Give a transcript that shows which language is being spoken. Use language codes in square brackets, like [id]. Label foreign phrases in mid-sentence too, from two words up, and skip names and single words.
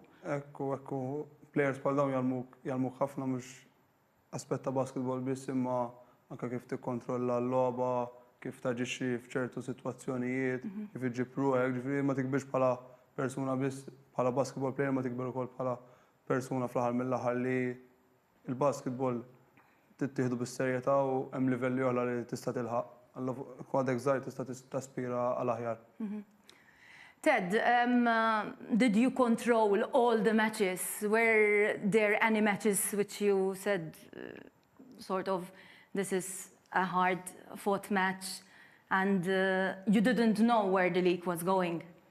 [mt] Ekku, players bħal dawn jalmuk ħafna mhux aspett ta' basketball biss imma anke kif tikkontrolla l-logħba, kif taġixxi f'ċertu sitwazzjonijiet, kif iġġib ruħek, ġifieri ma tikbirx bħala persuna biss bħala [en] basketball player [mt] ma tikber ukoll bħala persuna fl-aħħar mill-aħħar li l-basketball tittieħdu bis-serjetà u hemm livelli oħra li tista' tilħaq. Kwadek żgħir tista' taspira għal aħjar. [en] Ted, did you control all the matches? Were there any matches which you said sort of this is a hard-fought match and you didn't know where the league was going?